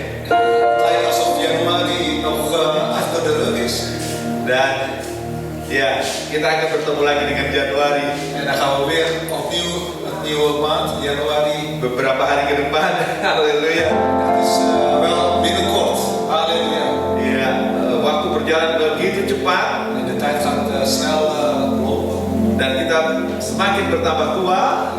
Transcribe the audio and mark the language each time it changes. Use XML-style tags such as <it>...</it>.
<nl>Het lijkt alsof januari nog achter de rug is.</nl> <id>dan ya kita akan bertemu lagi dengan Januari</id> <nl>En dan gaan we weer opnieuw het nieuwe maand, januari.</nl> <id>beberapa hari ke depan. Haleluya.</id> <nl>Dat is wel binnenkort. Halleluja.</nl> <id>Ya, waktu berjalan begitu cepat.</id> <nl>En de tijd gaat snel lopen.</nl> <id>Dan kita semakin bertambah tua</id>